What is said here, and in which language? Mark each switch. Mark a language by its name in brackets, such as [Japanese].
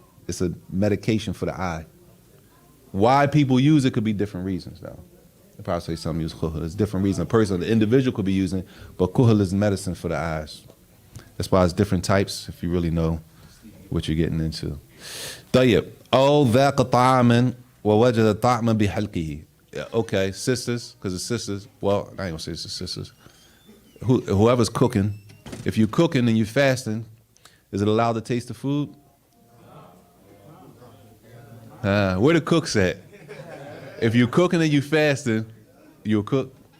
[English] It's a medication for the eye. Why people use it could be different reasons, though. They probably say some use kuhl. There's different reasons. A person, the individual could be using it, but kuhl is medicine for the eyes. That's why it's different types, if you really know what you're getting into. [Arabic] طيب. أو ذاق طعاما ووجد طعما بحلقه. [English] Okay, sisters, because it's sisters. Well, I ain't gonna say it's the sisters. Whoever's cooking, if you're cooking and you're fasting, is it allowed to taste the food? Where the cooks at? If you're cooking and you fasting, you'll cook.